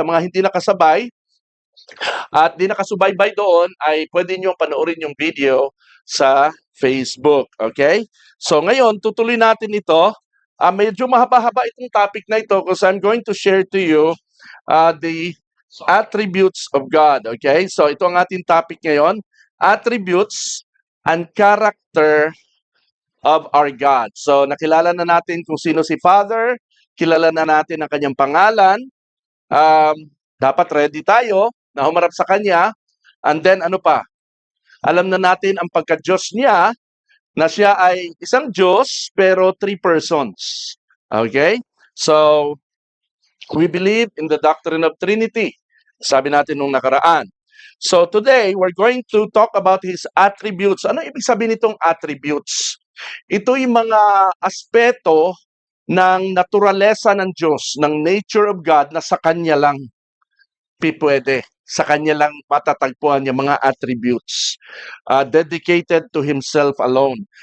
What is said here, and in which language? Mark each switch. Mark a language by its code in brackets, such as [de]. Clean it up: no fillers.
[tl] Sa mga hindi nakasabay at di nakasubaybay doon, ay pwede nyo panoorin yung video sa Facebook. Okay? So, ngayon, tutuloy natin ito. Medyo mahaba-haba itong topic na ito [en] because I'm going to share to you the attributes of God. Okay? [tl] So, ito ang ating topic ngayon. [en] Attributes and character of our God. [tl] So, nakilala na natin kung sino si Father, kilala na natin ang kanyang pangalan, dapat ready tayo na humarap sa Kanya, [en] and then [tl] ano pa? Alam na natin ang pagka-Diyos niya, na siya ay isang Diyos, pero 3 persons. Okay? [en] So, we believe in the doctrine of Trinity. [tl] Sabi natin nung nakaraan. [en] So today, we're going to talk about His attributes. [tl] Ano ibig sabihin nitong attributes? Ito yung mga aspeto ng naturalesa ng Diyos, ng [en] nature of God [tl] na sa Kanya lang pwede. Sa Kanya lang matatagpuan yung mga attributes. [en] Dedicated to Himself alone.